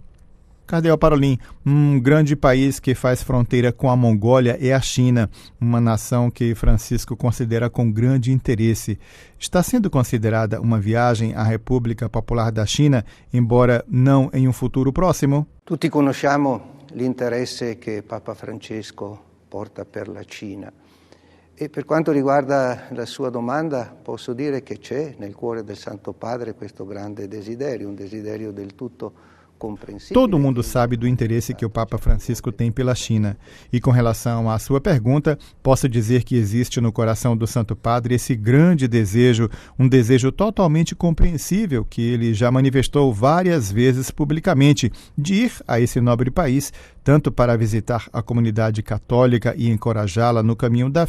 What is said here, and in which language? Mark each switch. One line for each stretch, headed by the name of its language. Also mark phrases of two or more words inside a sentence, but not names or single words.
Portuguese: Cardeal Parolin, um grande país que faz fronteira com a Mongólia é a China, uma nação que Francisco considera com grande interesse. Está sendo considerada uma viagem à República Popular da China, embora não em um futuro próximo?
Italian: Tutti conosciamo l'interesse che Papa Francesco porta per la Cina. E per quanto riguarda la sua domanda, posso dire che c'è nel cuore del Santo Padre questo grande desiderio, un desiderio del tutto
Portuguese: Todo mundo sabe do interesse que o Papa Francisco tem pela China. E com relação à sua pergunta, posso dizer que existe no coração do Santo Padre esse grande desejo, um desejo totalmente compreensível que ele já manifestou várias vezes publicamente, de ir a esse nobre país, tanto para visitar a comunidade católica e encorajá-la no caminho da